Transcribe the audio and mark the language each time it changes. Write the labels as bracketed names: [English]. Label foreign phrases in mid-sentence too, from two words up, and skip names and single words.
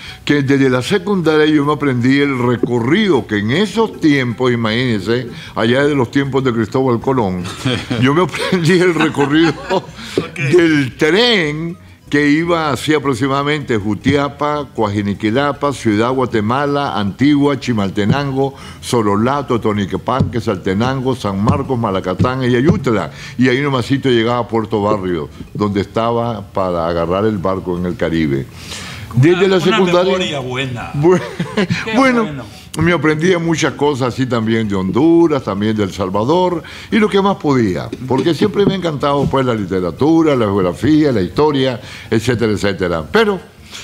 [Spanish] Que desde la secundaria yo me aprendí el recorrido, que en esos tiempos, imagínense, allá de los tiempos de Cristóbal Colón, yo me aprendí el recorrido del tren que iba así aproximadamente Jutiapa, Coajiniquilapa, Ciudad Guatemala, Antigua, Chimaltenango, Sololato, Toniquepanque, Saltenango, San Marcos, Malacatán y Ayutla. Y ahí nomasito llegaba a Puerto Barrio, donde estaba para agarrar el barco en el Caribe. Desde la secundaria. Memoria buena. Bueno. Me aprendí muchas cosas así también de Honduras, también de El Salvador y lo que más podía, porque siempre me ha encantado pues la literatura, la geografía, la historia, etcétera, etcétera.